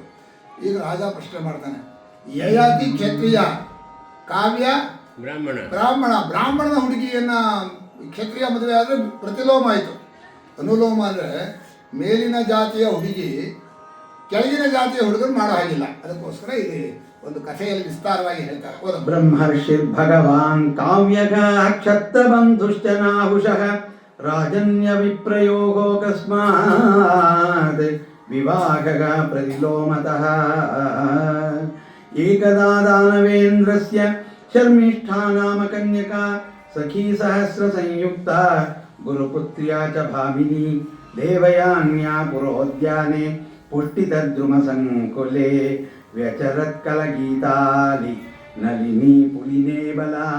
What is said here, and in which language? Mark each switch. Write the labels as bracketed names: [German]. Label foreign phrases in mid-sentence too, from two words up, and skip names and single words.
[Kannada] ಈಗ ರಾಜ ಪ್ರಶ್ನೆ ಮಾಡ್ತಾನೆ, ಯಯಾತಿ ಕ್ಷತ್ರಿಯ, ಕಾವ್ಯ ಬ್ರಾಹ್ಮಣನ ಹುಡುಗಿಯನ್ನು ಕ್ಷತ್ರಿಯ ಮದುವೆ ಆದರೆ ಪ್ರತಿಲೋಮ ಆಯಿತು. ಅನುಲೋಮ ಅಂದರೆ ಮೇಲಿನ ಜಾತಿಯ ಹುಡುಗಿ ಕೆಳಗಿನ ಜಾತಿಯ ಹುಡುಗರು ಮಾಡೋ ಹಾಗಿಲ್ಲ. ಅದಕ್ಕೋಸ್ಕರ ಇದು ಒಂದು ಕಥೆಯಲ್ಲಿ ವಿಸ್ತಾರವಾಗಿ ಹೇಳ್ತಾರೆ. [Sanskrit] ಬ್ರಹ್ಮರ್ಷಿರ್ ಭಗವಾನ್ ಕಾವ್ಯಗ ಕ್ಷತ್ರಬಂಧುಶ್ಚ ನಾಹುಷಃ ರಾಜನ್ಯ ವಿಪ್ರಯೋಗೋ ಕಸ್ಮಾತ್ ವಿವಾಹಗ ಪ್ರತಿಲೋಮತಃ ಏಕದಾ ದಾನವೇಂದ್ರಸ್ಯ ಶರ್ಮಿಷ್ಠಾ ನಾಮ ಕನ್ಯಕಾ ಸಖೀ ಸಹಸ್ರ ಸಂಯುಕ್ತ ಗುರುಪುತ್ರ್ಯಾ ಚ ಭಾಮಿನಿ ದೇವಯಾನ್ಯಾ ಪುರೋದ್ಯಾನೆ ಪುಷ್ಟಿತದ್ರುಮ ಸಂಕುಲೆ ವ್ಯಚರತ್ಕಲಗೀತಾಲಿ ನಲಿನಿ ಪುಲಿನೇ ಬಲ